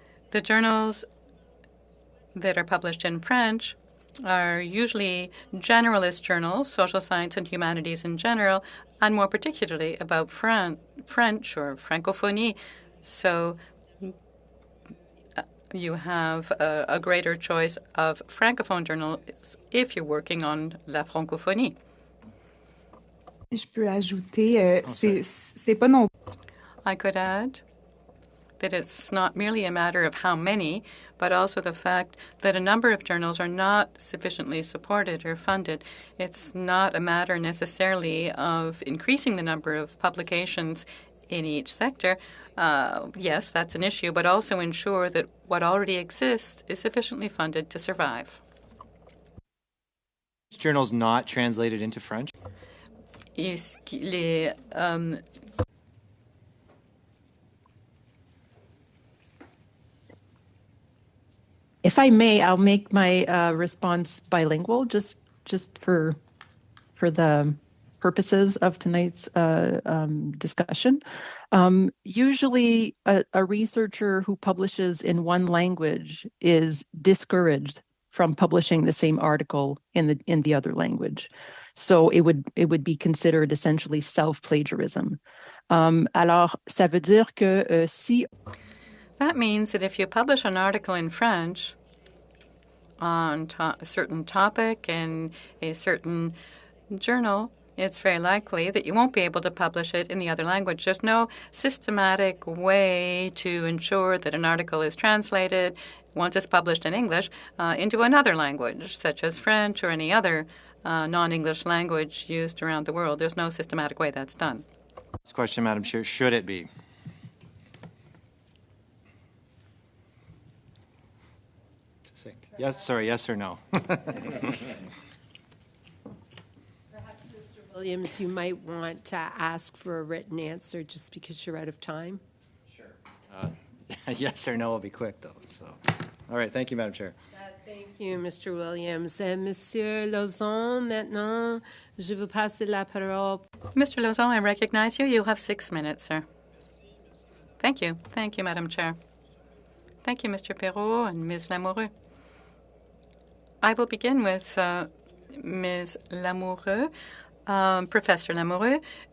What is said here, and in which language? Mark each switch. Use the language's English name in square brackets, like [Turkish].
[English] The journals that are published in French are usually generalist journals, social science and humanities in general, and more particularly about French or Francophonie. So you have a greater choice of Francophone journals if you're working on la Francophonie. [French] Je peux ajouter, c'est pas non. [English] I could add that it's not merely a matter of how many, but also the fact that a number of journals are not sufficiently supported or funded. It's not a matter necessarily of increasing the number of publications in each sector. Yes, that's an issue, but also ensure that what already exists is sufficiently funded to survive. Journals not translated into French? [French] Est-ce qu'il est, [English] If I may, I'll make my response bilingual, just for the purposes of tonight's discussion. Usually, a researcher who publishes in one language is discouraged from publishing the same article in the other language. So it would be considered essentially self-plagiarism. [French] Alors, ça veut dire que si [English] that means that if you publish an article in French on a certain topic in a certain journal, it's very likely that you won't be able to publish it in the other language. There's no systematic way to ensure that an article is translated, once it's published in English, into another language, such as French or any other non-English language used around the world. There's no systematic way that's done. Last question, Madam Chair. Should it be? Yes, sorry, yes or no? Williams, you might want to ask for a written answer just because you're out of time. Sure. Yes or no will be quick, though. So, all right. Thank you, Madam Chair. Thank you, Mr. Williams. [French] Monsieur Lauzon, maintenant, je vous passe la parole. [English] Mr. Lauzon, I recognize you. You have 6 minutes, sir. Thank you. Thank you, Madam Chair. Thank you, Mr. Perrault and Ms. Lamoureux. I will begin with Ms. Lamoureux, Professor Lamoureux.